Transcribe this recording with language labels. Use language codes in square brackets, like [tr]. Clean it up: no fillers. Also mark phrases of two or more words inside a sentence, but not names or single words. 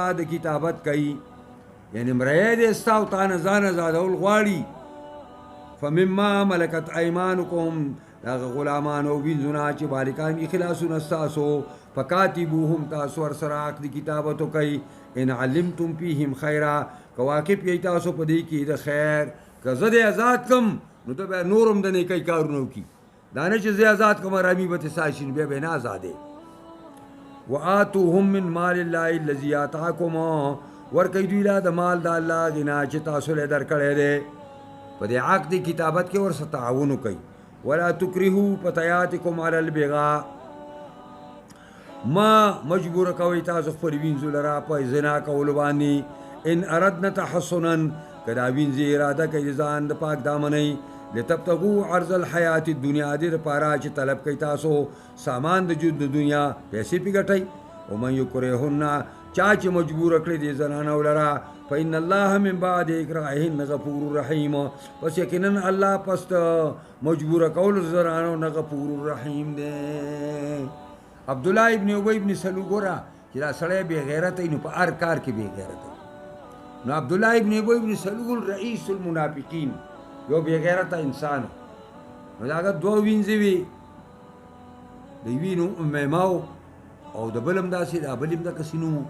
[ps] د کتابت کوي یعنی مریی دې ستا او تا نه ځان ازادول غواړي [ar] فمما ملکت ایمانکم [ps] هغه غلامان او وینځونه چې بالکان دي خلاصونه ستاسو فکاتبوهم تاسو ورسره عقد کتابت کوي [ar] ان علمتم فیهم خیرا [ps] که واقف یې تاسو په دې کې د خیر که زه دې آزاد کم نو ته بیا نور هم د نیکۍ کارونه وکړي دا نه چې زه آزاد کم رامي به ته ساشي نو بیا به نه آزادې [ar] وآتوهم من مال الله الذي آتاکم [ps] ورکوي دوی له د مال د الله هغې نه چې تاسو له درکړی دی په دې عقد کتابت کې ورسره تعاون وکوئ [ar] ولا تکرهوا فتياتکم علی البغاء [ps] ما مجبور کوي تاسو خپل وینځو لره په زنا کولو باندې [ar] ان اردنا تحصنا [ps] که دا وینځې اراده کوي ځان د پاک دامنۍ [ar] لتبتغوا عرض الحیات الدنیا [ps] دې دپاره چې طلب کوي تاسو سامان د ژوند د دنیا پیسې پې ګټئ [ar] ومن یکرهن [ps] چا چې مجبور کړی دې زنانو لره [ar] فإن الله من بعد إکراههن غفور رحیم [ps] پس یقینا الله پس مجبور کول زنانو نه [ar] غفور رحیم [ps] دی عبدالله ابن ابی ابن سلول ګوره چې دا سړی بې غیرته نو په هر کار کې بې غیرته نو عبدالله ابن ابی ابن سلول [ar] رئیس المنافقین [ps] یو بې غیرته انسان نو د هغه دوه وینځې وي، د یوې نوم امیمه و او د بل هم داسې، د بل هم دقسې نوم و.